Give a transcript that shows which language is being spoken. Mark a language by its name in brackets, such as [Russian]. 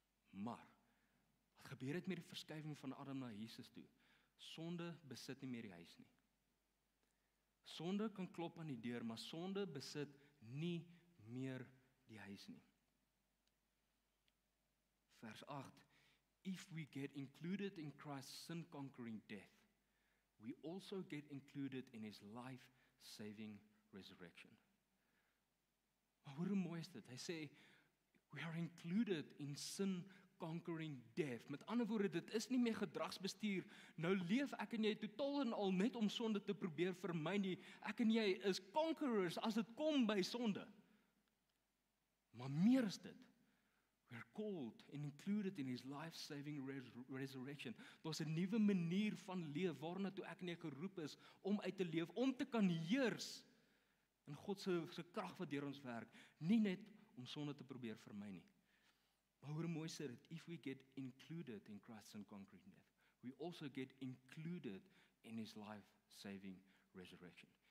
[Afrikaans] Maar wat gebeur het met die verskywing van Adam na Jesus toe? Sonde besit nie meer die huis nie. Sonde kan klop aan die deur, maar sonde besit nie meer die huis nie. [English] Vers 8, if we get included in Christ's sin-conquering death, we also get included in his life-saving resurrection. [Afrikaans] Maar hoe mooi is dit? Hy sê, [English] we are included in sin-conquering death. [Afrikaans] Met ander woorde, dit is nie meer gedragsbestuur. Nou leef ek en jy totaal en al net om sonde te probeer vermy nie. Ek en jy is conquerors as dit kom by sonde. Maar meer is dit. [English] We are called and included in his life-saving resurrection. [Afrikaans] Daar's 'n nuwe manier van leef waarna toe ek en jy geroep is om uit te leef, om te kan heers in God se krag wat deur ons werk, nie net om sonde te probeer vermy nie. Maar hoe mooi sê dit, [English] if we get included in Christ's conquering death, we also get included in his life-saving resurrection.